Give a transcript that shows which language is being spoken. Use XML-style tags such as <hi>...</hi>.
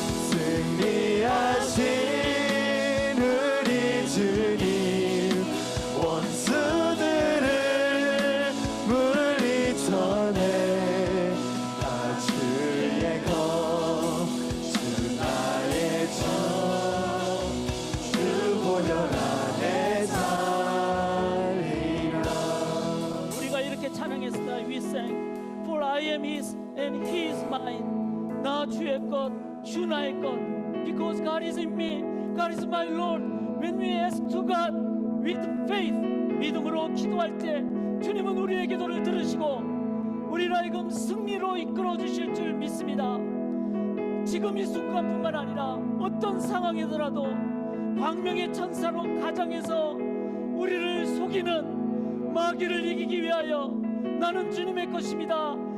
<ko>승리하신 우리 주님, 원수들을 물리쳐내. 나 주의 것, 주 나의 적, 주 보혈 안에 살리라. 우리가 이렇게 찬양했습니다.</ko> <en>We sang, For I am His and He is mine.</en> <ko>나 주의 것, 주 나의 것.</ko> <en>Because God is in me, God is my Lord. When we ask to God with faith,</en> <ko>믿음으로 기도할 때 주님은 우리의 기도를 들으시고 우리를 하여금 승리로 이끌어 주실 줄 믿습니다. 지금 이 순간뿐만 아니라 어떤 상황이더라도 광명의 천사로 가정에서 우리를 속이는 마귀를 이기기 위하여 나는 주님의 것입니다.</ko>